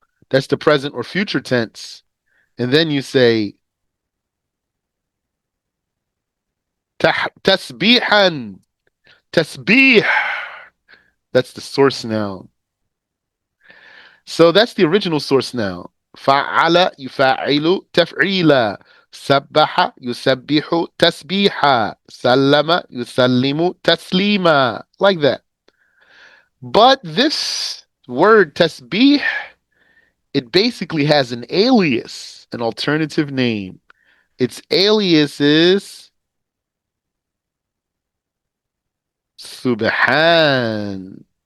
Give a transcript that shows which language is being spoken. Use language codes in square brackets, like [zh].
[en] That's the present or future tense. And then you say tasbihan. Tasbih. That's the source noun. So that's the original source noun. [ar] فعل يفعل تفعيلا سبح يسبح تسبيحا سلم يسلم تسليما [en] like that. But this word tasbih, it basically has an alias, an alternative name. Its alias is subhan.